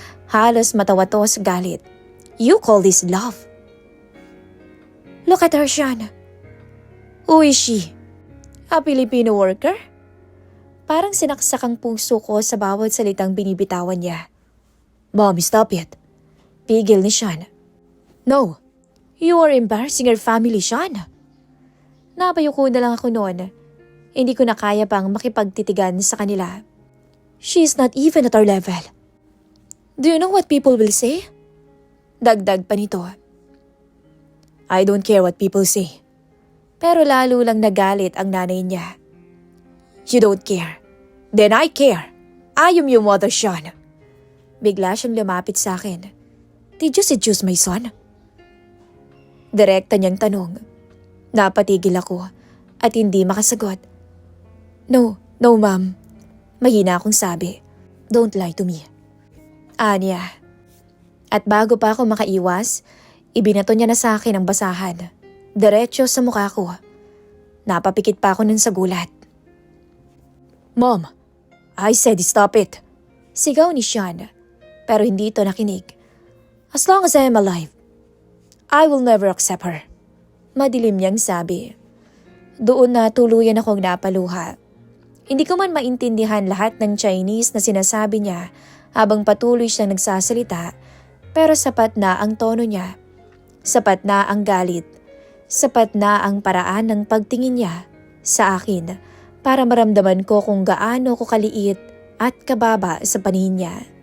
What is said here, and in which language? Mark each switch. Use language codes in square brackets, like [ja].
[tl] Halos matawa to sa galit. [en] "You call this love?" "Look at her, Sean." "Who is she? A Filipino worker?" [tl] Parang sinaksak ang puso ko sa bawat salitang binibitawan niya. [en] "Mom, stop it." [tl] Pigil ni Sean. [en] "No, you are embarrassing our family, Sean." [tl] Napayuko na lang ako noon. Hindi ko na kaya pang makipagtitigan sa kanila. [en] "She is not even at our level. Do you know what people will say?" [tl] Dagdag pa nito. [en] "I don't care what people say." [tl] Pero lalo lang nagalit ang nanay niya. [en] "You don't care. Then I care. I am your mother, Sean." [tl] Bigla siyang lumapit sa akin. [en] "Did you seduce my son?" [tl] Direkta niyang tanong. Napatigil ako at hindi makasagot. [en] No, ma'am." [tl] Mahina akong sabi. [en] "Don't lie to me." [tl] Anya. At bago pa ako makaiwas, ibinato niya na sa akin ang basahan. Diretso sa mukha ko. Napapikit pa ako nun sa gulat. [en] "Mom, I said stop it." [tl] Sigaw ni Sean, pero hindi ito nakinig. [en] "As long as I am alive, I will never accept her." [tl] Madilim niyang sabi. Doon na tuluyan akong napaluha. Hindi ko man maintindihan lahat ng Chinese na sinasabi niya habang patuloy siyang nagsasalita, pero sapat na ang tono niya, sapat na ang galit, sapat na ang paraan ng pagtingin niya sa akin para maramdaman ko kung gaano ko kaliit at kababa sa paningin niya.